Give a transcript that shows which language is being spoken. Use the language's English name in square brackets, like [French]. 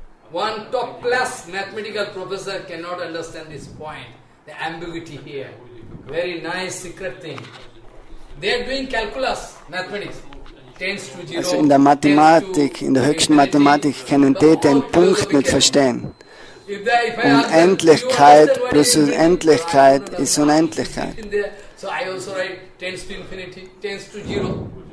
[English] One top-class mathematical professor cannot understand this point, the ambiguity here. Very nice secret thing. They are doing calculus, mathematics. [German] Also in der Mathematik, in der höchsten Mathematik können die den Punkt nicht verstehen. Unendlichkeit plus Unendlichkeit ist Unendlichkeit. [English] So I also write tends to infinity, tends to zero.